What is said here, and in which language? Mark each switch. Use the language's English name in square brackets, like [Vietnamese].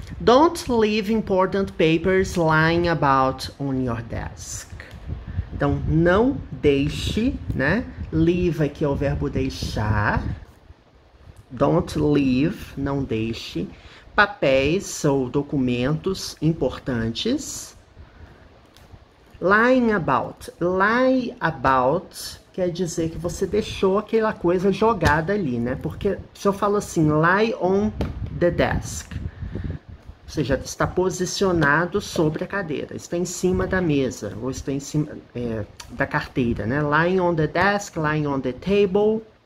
[English] Don't leave important papers lying about on your desk. [Portuguese] Então, não deixe, né? Leave aqui é o verbo deixar. [English] Don't leave, [Portuguese] não deixe. Papéis ou documentos importantes. Lying about. Lie about quer dizer que você deixou aquela coisa jogada ali, né? Porque se eu falo assim, [English] lie on the desk, [Portuguese] ou seja, está posicionado sobre a cadeira, está em cima da mesa, ou está em cima da carteira, né? [English] Lying on the desk, lying on the table.